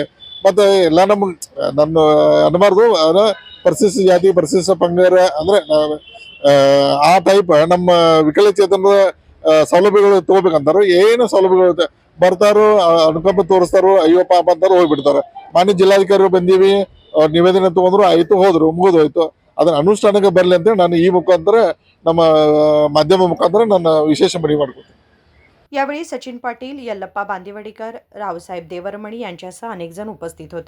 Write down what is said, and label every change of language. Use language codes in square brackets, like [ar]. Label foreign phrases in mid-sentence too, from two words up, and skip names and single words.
[kn] ಮತ್ತೆ ಎಲ್ಲ ನನ್ನ ಅನ್ಬಾರ್ದು, ಪರಿಶಿಷ್ಟ ಜಾತಿ ಪರಿಶಿಷ್ಟ ಪಂಗಡ ಅಂದ್ರೆ ಆ ಟೈಪ್ ನಮ್ಮ ವಿಕಲಚೇತನದ ಸೌಲಭ್ಯಗಳು ತಗೋಬೇಕಂತಾರ। ಏನು ಸೌಲಭ್ಯಗಳು ಬರ್ತಾರೋ ಅನುಕಂಪ ತೋರಿಸ್ತಾರೋ ಅಯ್ಯೋ ಪಾಪ ಅಂತಾರೋ ಹೋಗ್ಬಿಡ್ತಾರ. ಮಾನ್ಯ ಜಿಲ್ಲಾಧಿಕಾರಿ ಬಂದೀವಿ, ಅವ್ರ ನಿವೇದನೆ ತಗೊಂಡ್ರು, ಆಯ್ತು, ಹೋದ್ರು, ಮುಗಿದು ಹೋಯ್ತು. ಅದನ್ನ ಅನುಷ್ಠಾನಕ್ಕೆ ಬರ್ಲಿ ಅಂತೇಳಿ ನಾನು ಈ ಮುಖಾಂತರ ನಮ್ಮ ಮಾಧ್ಯಮ ಮುಖಾಂತರ ನನ್ನ ವಿಶೇಷ ಮನವಿ ಮಾಡ್ಕೊತೀನಿ. [mr] यावेळी सचिन पाटील, यल्लप्पा बांदिवडीकर, रावसाहेब देवरमणी यांच्यासह अनेक जण उपस्थित होते.